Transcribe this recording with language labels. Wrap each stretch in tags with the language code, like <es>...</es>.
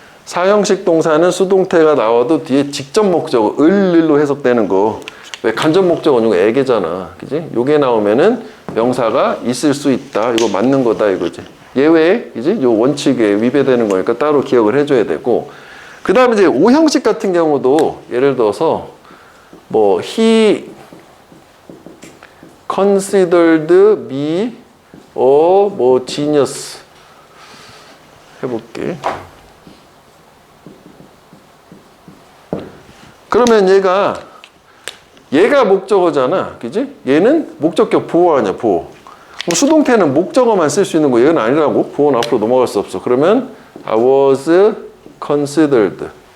<ko>사형식 동사는 수동태가 나와도 뒤에 직접 목적어 을로 해석되는 거. 왜 간접 목적어는 이거 애게잖아. 그지? 요게 나오면은 명사가 있을 수 있다. 이거 맞는 거다 이거지. 예외, 그지? 요 원칙에 위배되는 거니까 따로 기억을 해줘야 되고. 그 다음에 이제 오형식 같은 경우도 예를 들어서</ko> <en>뭐 he considered me 뭐 genius</en> <ko>해볼게. 그러면 얘가 목적어잖아, 그지? 얘는 목적격 보호 아니야, 보호. 그럼 수동태는 목적어만 쓸 수 있는 거 얘는 아니라고. 보호는 앞으로 넘어갈 수 없어. 그러면</ko> <en>I was considered.</en>